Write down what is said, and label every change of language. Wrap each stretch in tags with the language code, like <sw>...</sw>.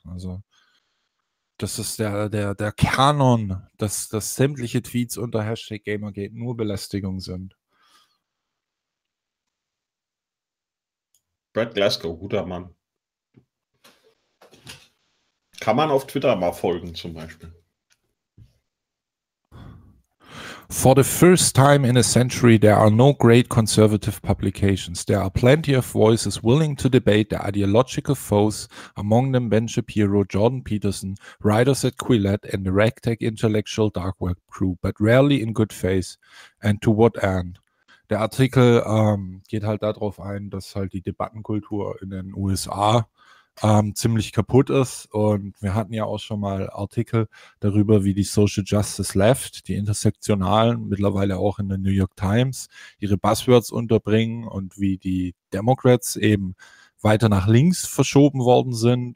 <de>Also das ist der Kanon, dass sämtliche Tweets unter Hashtag Gamergate nur Belästigung sind. Brad Glasgow, guter Mann. Kann man auf Twitter mal folgen zum Beispiel.</de> <en>For the first time in a century, there are no great conservative publications. There are plenty of voices willing to debate the ideological foes, among them Ben Shapiro, Jordan Peterson, writers at Quillette, and the ragtag intellectual dark web crew, but rarely in good faith. And to what end?</en> <de>Der Artikel geht halt darauf ein, dass halt die Debattenkultur in den USA ziemlich kaputt ist. Und wir hatten ja auch schon mal Artikel darüber, wie die Social Justice Left, die Intersektionalen, mittlerweile auch in der New York Times, ihre Buzzwords unterbringen und wie die Democrats eben weiter nach links verschoben worden sind.</de>